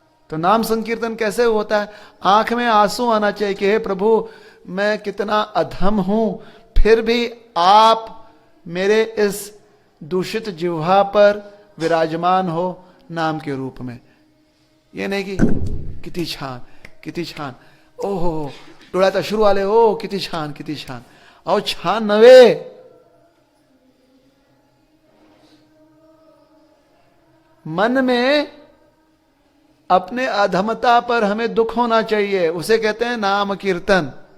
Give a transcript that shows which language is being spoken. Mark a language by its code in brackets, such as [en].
[hi] तो नाम संकीर्तन कैसे होता है? आंख में आंसू आना चाहिए कि हे प्रभु मैं कितना अधम हूं, फिर भी आप मेरे इस दूषित जिह्वा पर विराजमान हो नाम के रूप में। ये नहीं कि [mr] किती छान किती छान, ओहो डोळ्यात अश्रू आले, ओ किती छान किती छान। अहो छान नव्हे, [hi] मन में अपने अधमता पर हमें दुख होना चाहिए, उसे कहते हैं नाम कीर्तन।